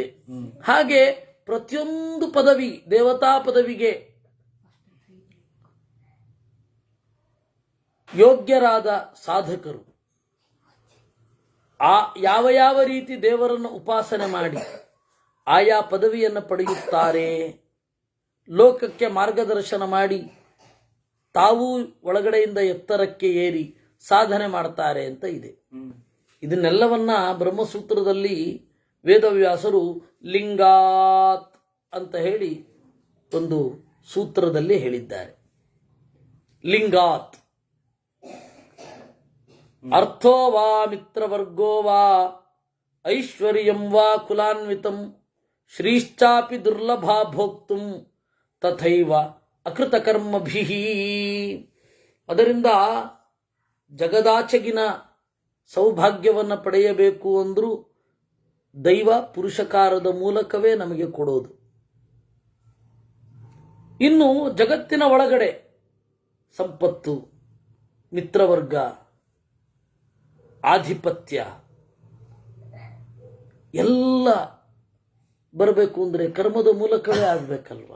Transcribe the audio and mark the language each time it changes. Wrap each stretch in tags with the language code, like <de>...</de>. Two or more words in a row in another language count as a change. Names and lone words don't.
<kn>ಹಾಗೆ ಪ್ರತಿಯೊಂದು ಪದವಿ, ದೇವತಾ ಪದವಿಗೆ ಯೋಗ್ಯರಾದ ಸಾಧಕರು ಯಾವ ರೀತಿ ದೇವರನ್ನು ಉಪಾಸನೆ ಮಾಡಿ ಆಯಾ ಪದವಿಯನ್ನು ಪಡೆಯುತ್ತಾರೆ, ಲೋಕಕ್ಕೆ ಮಾರ್ಗದರ್ಶನ ಮಾಡಿ ತಾವು ಒಳಗಡೆಯಿಂದ ಎತ್ತರಕ್ಕೆ ಏರಿ ಸಾಧನೆ ಮಾಡ್ತಾರೆ ಅಂತ ಇದೆ. ಇದನ್ನೆಲ್ಲವನ್ನ ಬ್ರಹ್ಮಸೂತ್ರದಲ್ಲಿ ವೇದವ್ಯಾಸರು ಲಿಂಗಾತ್ ಅಂತ ಹೇಳಿ ಒಂದು ಸೂತ್ರದಲ್ಲಿ ಹೇಳಿದ್ದಾರೆ.</kn> <sa>ಲಿಂಗಾತ್ ಅರ್ಥೋ ವಾ ಮಿತ್ರವರ್ಗೋ ವಾ ಐಶ್ವರ್ಯಂ ವಾ ಕುಲಾನ್ವಿತಂ ಶ್ರೀಶ್ಚಾಪಿ ದುರ್ಲಭ ಭೋಕ್ತುಂ ತಥೈವ ಅಕೃತಕರ್ಮಭಿಃ.</sa> <kn>ಅದರಿಂದ ಜಗದಾಚೆಗಿನ ಸೌಭಾಗ್ಯವನ್ನು ಪಡೆಯಬೇಕು ಅಂದ್ರೂ ದೈವ ಪುರುಷಕಾರದ ಮೂಲಕವೇ ನಮಗೆ ಕೊಡೋದು. ಇನ್ನು ಜಗತ್ತಿನ ಒಳಗಡೆ ಸಂಪತ್ತು, ಮಿತ್ರವರ್ಗ, ಆಧಿಪತ್ಯ ಎಲ್ಲ ಬರಬೇಕು ಅಂದರೆ ಕರ್ಮದ ಮೂಲಕವೇ ಆಗ್ಬೇಕಲ್ವಾ?</kn>